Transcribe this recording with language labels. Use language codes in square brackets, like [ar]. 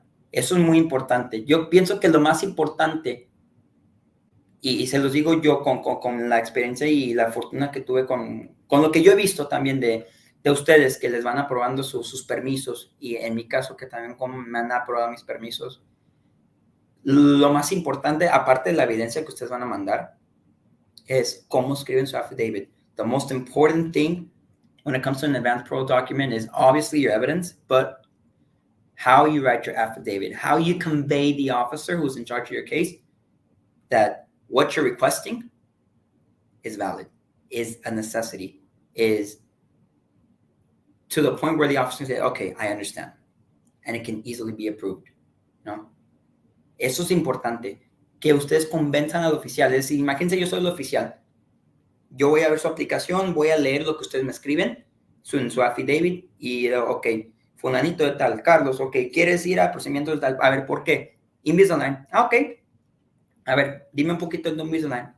[es] Eso es muy importante. Yo pienso que lo más importante, y se los digo yo con la experiencia y la fortuna que tuve con lo que yo he visto también de ustedes, que les van aprobando sus permisos, y en mi caso que también como me han aprobado mis permisos, lo más importante, aparte de la evidencia que ustedes van a mandar, es cómo escriben su affidavit. [en] The most important thing when it comes to an advance parole document is obviously your evidence, but how you write your affidavit, how you convey the officer who's in charge of your case that what you're requesting is valid, is a necessity, is to the point where the officer can say, okay, I understand, and it can easily be approved, ¿no? [es] Eso es importante, que ustedes convenzan al oficial. Es decir, imagínense, yo soy el oficial, yo voy a ver su aplicación, voy a leer lo que ustedes me escriben, en su affidavit, y, ok, fulanito de tal, Carlos, ok, ¿quieres ir a procedimiento de tal? A ver, ¿por qué? Invisalign. Ok. A ver, dime un poquito de Invisalign.